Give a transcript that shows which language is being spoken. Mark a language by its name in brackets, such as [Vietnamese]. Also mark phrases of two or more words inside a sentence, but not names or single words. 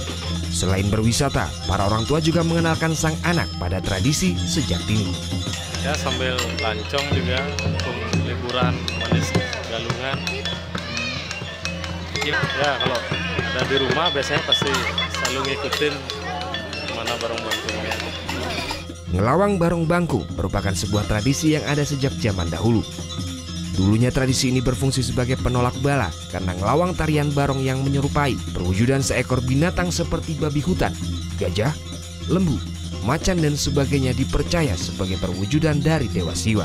[Indonesian] Selain berwisata, para orang tua juga mengenalkan sang anak pada tradisi sejak dini. Ya sambil lancong juga untuk liburan Umanis Galungan. Ya kalau ada di rumah biasanya pasti selalu ngikutin mana barong bangkunya. Ngelawang barong bangku merupakan sebuah tradisi yang ada sejak zaman dahulu. Dulunya tradisi ini berfungsi sebagai penolak bala karena ngelawang tarian barong yang menyerupai perwujudan seekor binatang seperti babi hutan, gajah, lembu, macan dan sebagainya dipercaya sebagai perwujudan dari Dewa Siwa.